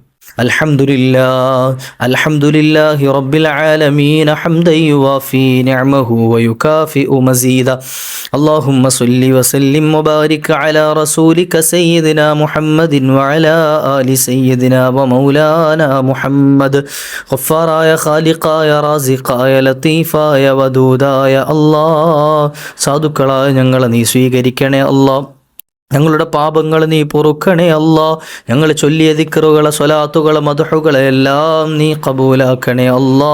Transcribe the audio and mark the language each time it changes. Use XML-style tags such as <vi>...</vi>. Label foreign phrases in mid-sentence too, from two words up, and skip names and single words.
<ar>الحمد لله رب العالمين حمدا يوافي نعمه ويكافئ مزيده اللهم صل وسلم وبارك على رسولك سيدنا محمد وعلى آل سيدنا ومولانا محمد غفاراയ</ar> <ml>ഖാലിഖായ റാസിഖായ ലത്തീഫായ വദൂദായ അല്ലാഹ് സാധുക്കളായ ഞങ്ങളെ നീ സ്വീകരിക്കണേ അല്ലാഹ്. ഞങ്ങളുടെ പാപങ്ങൾ നീ പൊറുക്കണേ അല്ലാ. ഞങ്ങൾ ചൊല്ലിയ ദിക്റുകളെ സ്വലാത്തുകളെ മദ്ഹുകളെ എല്ലാം നീ കബൂലാക്കണേ അല്ലാ.</ml>